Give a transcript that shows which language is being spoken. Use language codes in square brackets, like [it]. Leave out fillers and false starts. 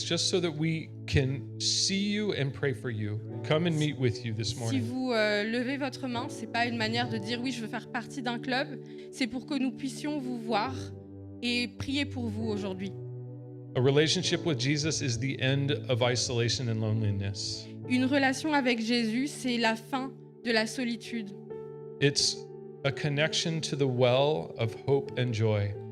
[en] It's just so that we can see you and pray for you. Come and meet with you this [fr] Si [en] morning. [fr] vous levez votre main, c'est pas une manière de dire oui, je veux faire partie d'un club. C'est pour que nous puissions vous voir et prier pour vous aujourd'hui. [en] A relationship with Jesus is the end of isolation and loneliness. [fr] Une relation avec Jésus, c'est la fin de la solitude. [en] It's a connection to the well of hope and joy.